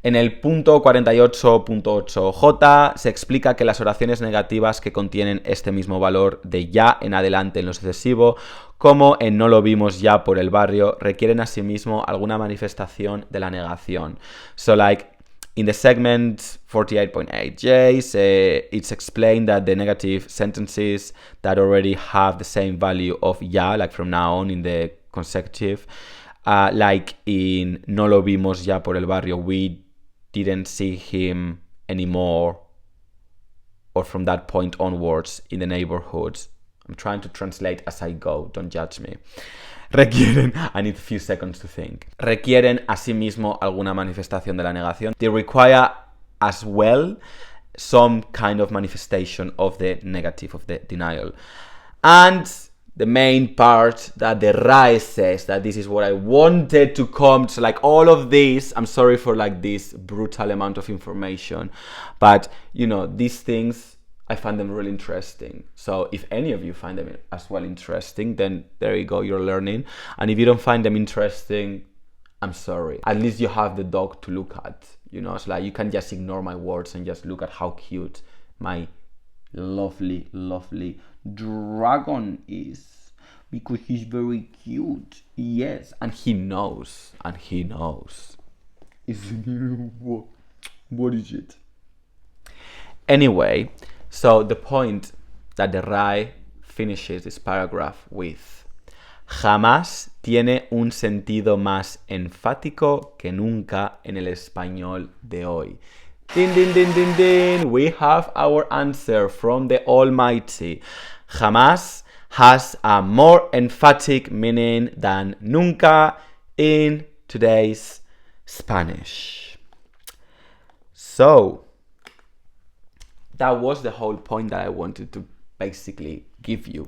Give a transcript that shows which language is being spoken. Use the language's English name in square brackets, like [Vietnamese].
[Spanish] En el punto 48.8j se explica que las oraciones negativas que contienen este mismo valor de ya en adelante en lo sucesivo, como en no lo vimos ya por el barrio, requieren asimismo alguna manifestación de la negación. [English] So like in the segment 48.8j, it's explained that the negative sentences that already have the same value of ya, like from now on in the consecutive, like in [Spanish] no lo vimos ya por el barrio, [English] we didn't see him anymore, or from that point onwards in the neighborhood. I'm trying to translate as I go, don't judge me. Requieren, I need a few seconds to think. [Spanish] Requieren asimismo alguna manifestación de la negación. [English] They require as well some kind of manifestation of the negative, of the denial. And the main part that the RAE says, that this is what I wanted to come to, like all of this, I'm sorry for like this brutal amount of information, but you know, these things, I find them really interesting. So if any of you find them as well interesting, then there you go, you're learning. And if you don't find them interesting, I'm sorry. At least you have the dog to look at, you know, it's like you can just ignore my words and just look at how cute my lovely, lovely dragon is, because he's very cute. Yes, and he knows, what is it? Anyway, so the point that the RAE finishes this paragraph with: [Spanish] jamás tiene un sentido más enfático que nunca en el español de hoy. Din, din, din, din, din. [English] We have our answer from the Almighty. Jamás has a more emphatic meaning than nunca in today's Spanish. So, that was the whole point that I wanted to basically give you.